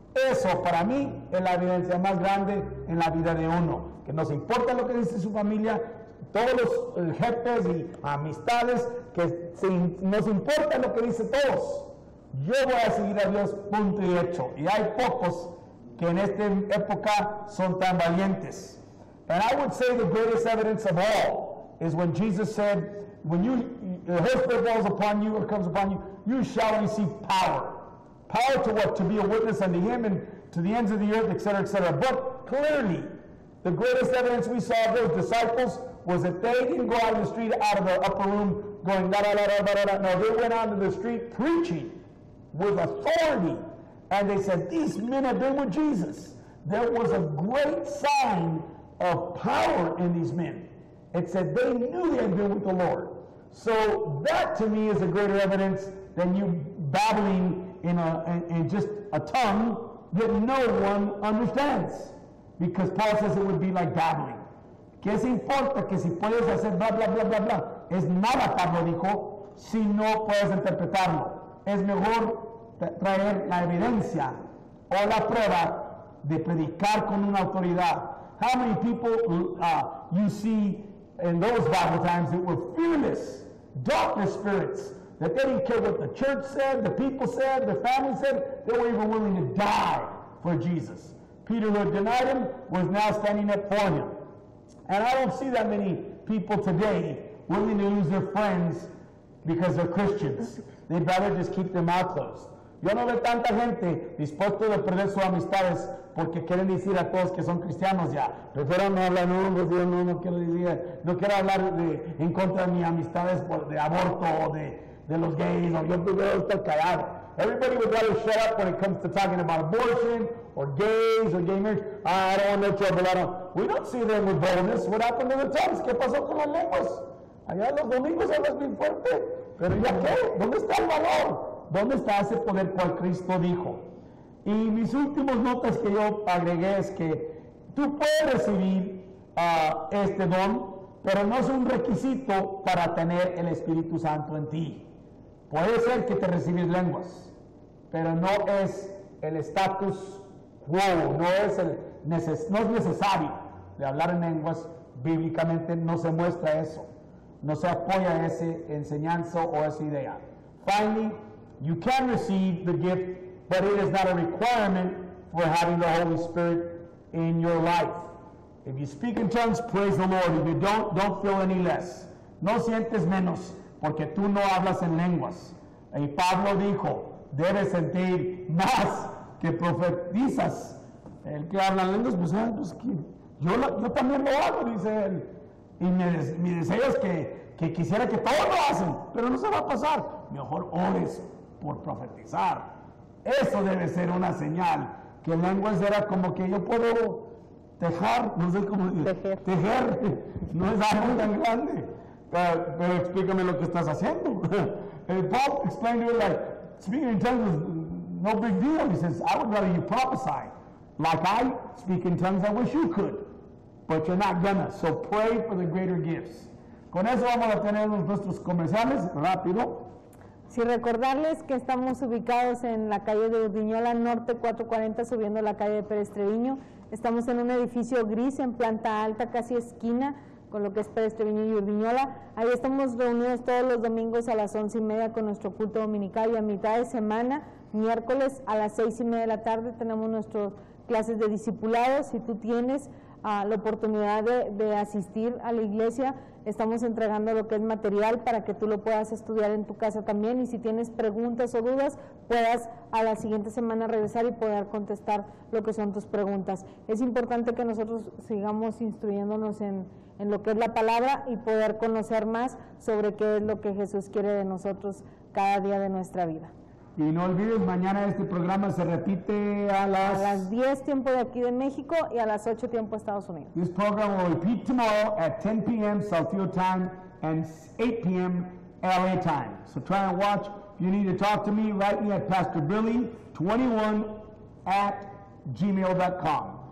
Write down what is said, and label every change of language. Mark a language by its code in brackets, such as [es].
[es] Eso para mí es la evidencia más grande en la vida de uno, que nos importa lo que dice su familia, todos los jefes y amistades, que nos importa lo que dice todos. Yo voy a seguir a Dios, punto y hecho. Y hay pocos que en esta época son tan valientes. [en] And I would say the greatest evidence of all is when Jesus said, when the Holy Spirit falls upon you or comes upon you, you shall receive power. Power to what? To be a witness unto him and to the ends of the earth, etc., etc. But clearly, the greatest evidence we saw of those disciples was that they didn't go out in the street, out of the upper room, going da da da da da da. No, they went out into the street preaching with authority. And they said, these men have been with Jesus. There was a great sign of power in these men. It said they knew they had been with the Lord. So that to me is a greater evidence than you babbling in just a tongue that no one understands. Because Paul says it would be like babbling. [es] ¿Qué se importa que si puedes hacer bla bla bla bla bla? Es nada, Pablo dijo, si no puedes interpretarlo. Es mejor traer la evidencia o la prueba de predicar con una autoridad. [en] How many people you see in those Bible times that were fearless, darkness spirits, that they didn't care what the church said, the people said, the family said, they were even willing to die for Jesus. Peter, who had denied him, was now standing up for him. And I don't see that many people today willing to lose their friends because they're Christians. They'd rather just keep their mouth closed. [es] Yo no veo tanta gente dispuesto a perder sus amistades porque quieren decir a todos que son cristianos ya. Prefiero no hablar, no quiero decir, no quiero hablar en contra de mis amistades de aborto o de los gays, o yo prefiero estar callado. [en] Everybody would rather shut up when it comes to talking about abortion or gays or gay marriage. I don't want no trouble. We don't see them with boldness. What happened to the tongues? [es] ¿Qué pasó con las lenguas? Allá los domingos hablas bien fuerte. Pero ya qué, ¿dónde está el valor? ¿Dónde está ese poder cual Cristo dijo? Y mis últimas notas que yo agregué es que tú puedes recibir este don, pero no es un requisito para tener el Espíritu Santo en ti. Puede ser que te recibes lenguas, pero no es el status quo, no es necesario de hablar en lenguas. Bíblicamente no se muestra eso, no se apoya esa enseñanza o esa idea. [en] Finally, you can receive the gift, but it is not a requirement for having the Holy Spirit in your life. If you speak in tongues, praise the Lord. If you don't feel any less. [es] No sientes menos, porque tú no hablas en lenguas. Y Pablo dijo, debes sentir más que profetizas. El que habla en lenguas, pues yo también lo hago, dice él. Y mi deseo es que quisiera que todos lo hacen, pero no se va a pasar. Mejor ores por profetizar. Eso debe ser una señal. Que lenguas era como que yo puedo tejer, no sé cómo decir. Tejer. No es algo tan grande. Pero explícame lo que estás haciendo. [en] Paul explained to it like, speaking in tongues is no big deal. He says, I would rather you prophesy. Like I speak in tongues, I wish you could. But you're not gonna. So pray for the greater gifts. [es] Con eso vamos a tener nuestros comerciales, rápido. Sí, recordarles que estamos ubicados en la calle de Urdiñola Norte 440, subiendo la calle de Pérez Treviño. Estamos en un edificio gris en planta alta, casi esquina con lo que es Pérez Treviño y Urdiñola. Ahí estamos reunidos todos los domingos a las 11:30 con nuestro culto dominical, y a mitad de semana, miércoles a las 6:30 de la tarde, tenemos nuestras clases de discipulado. Si tú tienes la oportunidad de asistir a la iglesia, estamos entregando lo que es material para que tú lo puedas estudiar en tu casa también, y si tienes preguntas o dudas, puedas a la siguiente semana regresar y poder contestar lo que son tus preguntas. Es importante que nosotros sigamos instruyéndonos en lo que es la palabra y poder conocer más sobre qué es lo que Jesús quiere de nosotros cada día de nuestra vida. Y no olvides, mañana este programa se repite a las 10 tiempo de aquí de México y a las 8 tiempo de Estados Unidos. [en] This program will repeat tomorrow at 10 p.m. Saltillo time and 8 p.m. LA time. So try and watch. If you need to talk to me, write me at pastorbilly21@gmail.com.